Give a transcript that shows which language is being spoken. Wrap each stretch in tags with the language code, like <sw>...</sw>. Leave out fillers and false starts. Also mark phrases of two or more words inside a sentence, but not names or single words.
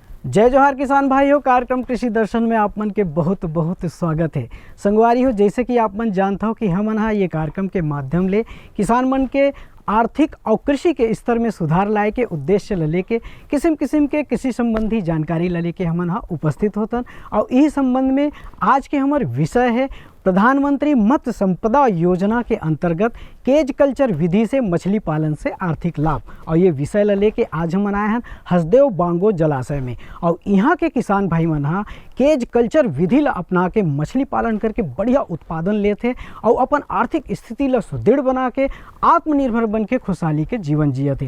<hne>जय जोहार किसान भाइयों, कार्यक्रम कृषि दर्शन में आप मन के बहुत बहुत स्वागत है। संगवारी हो, जैसे कि आप मन जानता हो कि हमन हा ये कार्यक्रम के माध्यम ले किसान मन के आर्थिक और कृषि के स्तर में सुधार लाए के उद्देश्य ल लेके किस्म किस्म के कृषि संबंधी जानकारी ल लेके हमन हा उपस्थित होतन। और यही संबंध में आज के हमारे विषय है प्रधानमंत्री मत्स्य संपदा योजना के अंतर्गत</hne> <en>cage culture</en> <hne>विधि से मछली पालन से आर्थिक लाभ। और ये विषय ल लेके आज हम आए हैं हसदेव बांगो जलाशय में। और यहाँ के किसान भाई मन हा</hne> <en>cage culture</en> <hne>विधि ला अपना के मछली पालन करके बढ़िया उत्पादन लेते और अपन आर्थिक स्थिति ला सुदृढ़ बना के आत्मनिर्भर बन के खुशहाली के जीवन जियते।</hne>